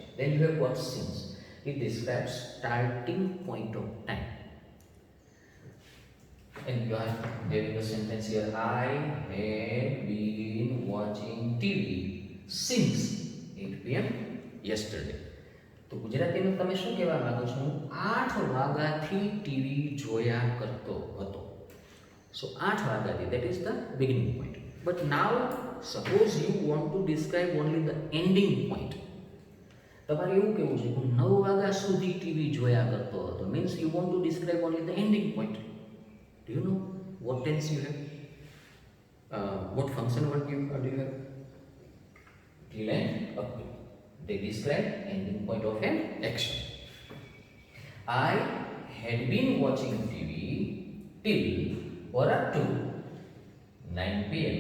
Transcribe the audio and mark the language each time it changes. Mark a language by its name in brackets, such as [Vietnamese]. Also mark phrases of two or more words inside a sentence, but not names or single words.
[English] Then you have what since. It describes starting point of time. and you are having a sentence here. I had been watching TV since 8 p.m. yesterday. [Gujarati] તો ગુજરાતીમાં તમે શું કહેવા માંગો છો? હું 8 વાગ્યાથી ટીવી જોયા કરતો હતો. So 8 વાગ્યાથી, [English] that is the beginning point. But now suppose you want to describe only the ending point. [Gujarati] તમારે એવું કહેવું છે હું 9 વાગ્યા સુધી ટીવી જોયા કરતો હતો. [English] Means you want to describe only the ending point. Do you know what tense you have? What function word do you have? Till and up to. They describe ending point of an action. I had been watching TV till or up to 9 p.m.